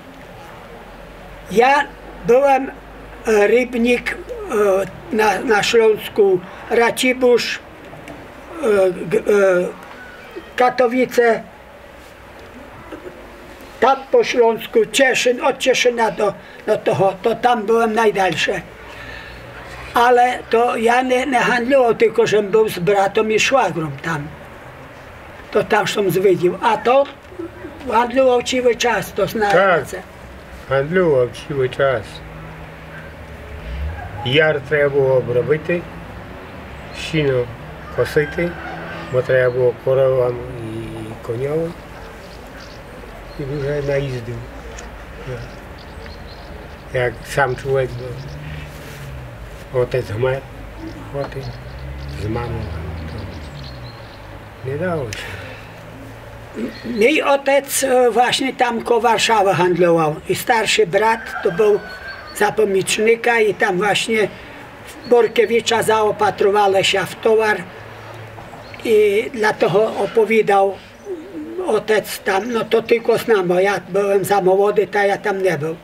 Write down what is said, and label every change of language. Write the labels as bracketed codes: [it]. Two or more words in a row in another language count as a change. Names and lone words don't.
[pl] Ja byłem rybnik na Śląsku, Racibórz, Katowice, tam po Śląsku, Cieszyn, od Cieszyna do toho, to tam byłem najdalsze. Ale to ja nie handlował, tylko że był z bratem i szwagrą tam. To tam są zwiedził, a to handlował cały czas, to znalazł. Handlował cały czas. [uk] Яр треба було обробити, сіно косити, бо треба було коровам і коням. І дуже наїздив. Як сам чоловік був. Отець вмер, от і з мамою. [pl] Не dało się. Mój ojciec właśnie tam koło Warszawy handlował i starszy brat to był zapomicznika i tam właśnie w Borkiewicza zaopatrowali się w towar i dlatego opowiadał ojciec tam, no to tylko znam, bo ja byłem za młody, to ja tam nie był.